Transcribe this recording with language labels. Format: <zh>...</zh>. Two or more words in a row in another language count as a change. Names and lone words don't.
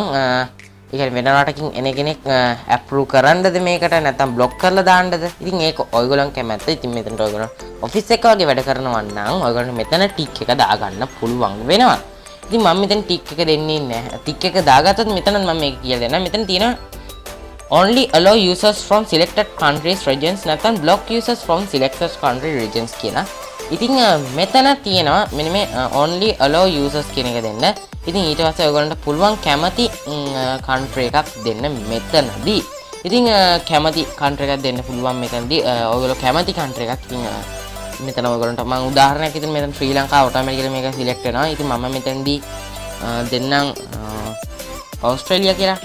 <si>ඒ කියන්නේ වෙන රටකින් එන කෙනෙක් අප්‍රූව් කරන්නද මේකට නැත්නම් බ්ලොක් කරලා දාන්නද? ඉතින් ඒක ඔයගොල්ලන් කැමැත්ත. ඉතින් මෙතනට ඔයගොල්ලෝ ඔෆිස් එක වගේ වැඩ කරනවා නම් ඔයගොල්ලෝ මෙතන ටික් එක දාගන්න පුළුවන් වෙනවා. ඉතින් මම මෙතන ටික් එක දෙන්නේ නැහැ. ටික් එක දාගත්තොත් මෙතන මම මේක කියලා දෙන්නම්. මෙතන තියෙනවා</si> <en>only allow users from selected countries regions</en> <si>නැත්නම්</si> <en>block users from selected country regions</en> <si>කියලා. ඉතින් මෙතන තියෙනවා මෙන්න මේ</si> <en>only allow users</en> <si>කියන එක දෙන්න. ඉතින් ඊට පස්සේ ඔයගොල්ලන්ට පුළුවන් කැමති country එකක් දෙන්න මෙතනදී. ඉතින් කැමති country එකක් දෙන්න පුළුවන් මෙතනදී. ඔයගොල්ලෝ කැමති country එකක් ඉතින් මෙතන ඔයගොල්ලන්ට මම උදාහරණයක් විදිහට මෙතන ශ්‍රී ලංකාව ඔටෝමැටිකලි මේක සිලෙක්ට් වෙනවා. ඉතින් මම මෙතනදී දෙන්නම් ඕස්ට්‍රේලියා කියලා.</si>